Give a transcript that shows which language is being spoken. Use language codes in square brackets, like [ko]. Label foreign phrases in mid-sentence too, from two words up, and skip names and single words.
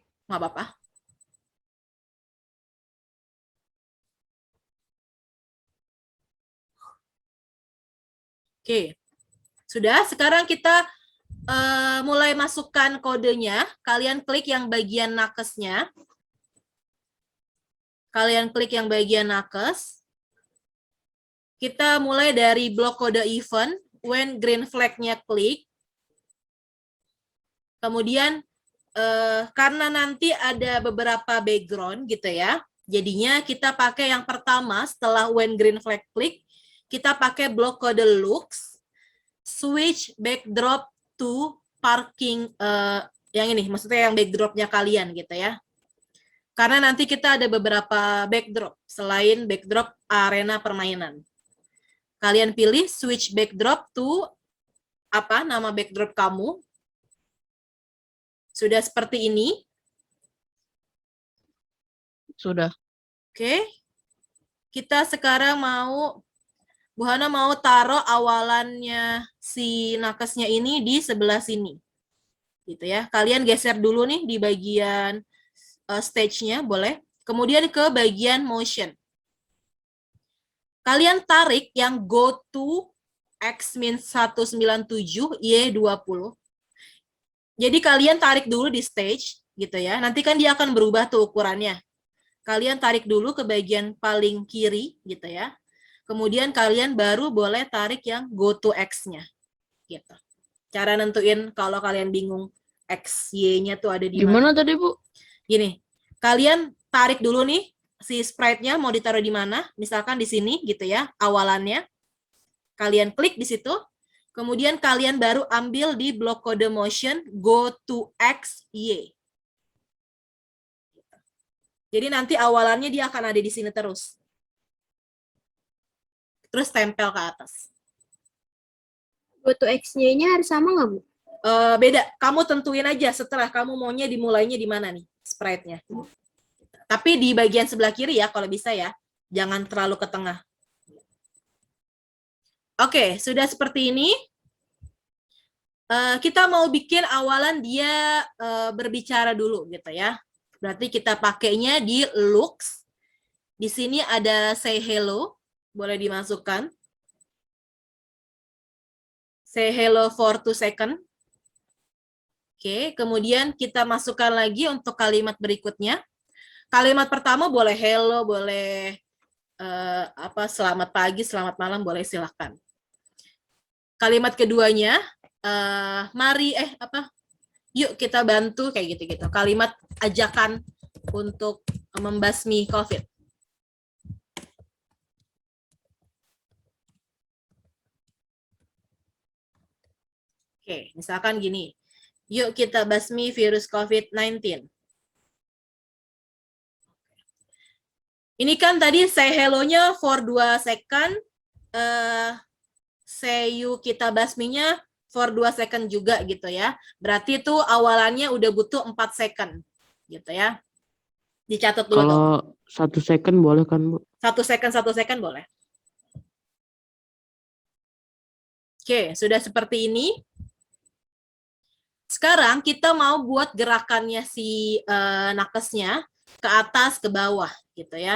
[id] Nggak apa-apa. Oke. Sudah, sekarang kita mulai masukkan kodenya. Kalian klik yang bagian nakesnya. Kalian klik yang bagian nakes. Kita mulai dari blok kode event. [en] When green flag- [id] nya klik. Kemudian, karena nanti ada beberapa background gitu ya. Jadinya kita pakai yang pertama setelah [en] when green flag [id] klik. Kita pakai blok kode looks. [en] Switch backdrop to parking. [id] Yang ini, maksudnya yang backdropnya kalian gitu ya. Karena nanti kita ada beberapa backdrop selain backdrop arena permainan. Kalian pilih [en] switch backdrop to [id] apa nama backdrop kamu. Sudah seperti ini. Sudah. Oke. Kita sekarang Bu Hana mau taruh awalannya si nakesnya ini di sebelah sini. Gitu ya. Kalian geser dulu nih di bagian stage-nya, boleh. Kemudian ke bagian motion. Kalian tarik yang [en] go to X-197 Y20. [id] Jadi kalian tarik dulu di stage gitu ya. Nanti kan dia akan berubah tuh ukurannya. Kalian tarik dulu ke bagian paling kiri gitu ya. Kemudian kalian baru boleh tarik yang [en] go to [id] X-nya. Gitu. Cara nentuin kalau kalian bingung X, Y-nya tuh ada di mana. Gimana tadi, Bu? Gini, kalian tarik dulu nih si sprite-nya mau ditaruh di mana, misalkan di sini gitu ya, awalannya. Kalian klik di situ, kemudian kalian baru ambil di blok kode motion [en] go to [id] X, Y. Jadi nanti awalannya dia akan ada di sini terus. Terus tempel ke atas. [en] Go to [id] X-nya harus sama nggak, Bu? Beda, kamu tentuin aja setelah kamu maunya dimulainya di mana nih sprite-nya. Tapi di bagian sebelah kiri ya, kalau bisa ya. Jangan terlalu ke tengah. Oke, sudah seperti ini. Kita mau bikin awalan dia berbicara dulu gitu ya. Berarti kita pakainya di looks. Di sini ada [en] say hello. [id] Boleh dimasukkan. [en] Say hello for 2 seconds. [id] Oke, kemudian kita masukkan lagi untuk kalimat berikutnya. Kalimat pertama boleh hello, boleh selamat pagi, selamat malam, boleh silahkan. Kalimat keduanya, mari yuk kita bantu kayak gitu-gitu. Kalimat ajakan untuk membasmi COVID. Oke, misalkan gini. Yuk kita basmi virus COVID-19. Ini kan tadi [en] say hello- [id] nya [en] for 2 second, [id] say you kita basminya [en] for 2 second [id] juga gitu ya. Berarti itu awalannya udah butuh 4 second gitu ya. Dicatat dulu. Kalau 1 second boleh kan, Bu? 1 second boleh. Oke, sudah seperti ini. Sekarang kita mau buat gerakannya si nakesnya ke atas, ke bawah gitu ya.